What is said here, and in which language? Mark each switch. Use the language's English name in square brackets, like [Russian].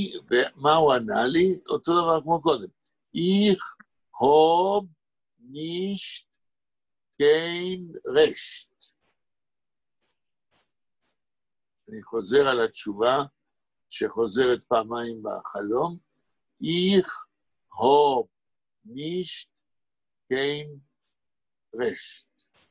[Hebrew] ומה הוא ענה לי? אותו דבר כמו קודם. [Yiddish] Ich hab nicht kein Recht. [Hebrew] אני חוזר על התשובה שחוזרת פעמיים בחלום. [Yiddish] Ich hab nicht kein Recht.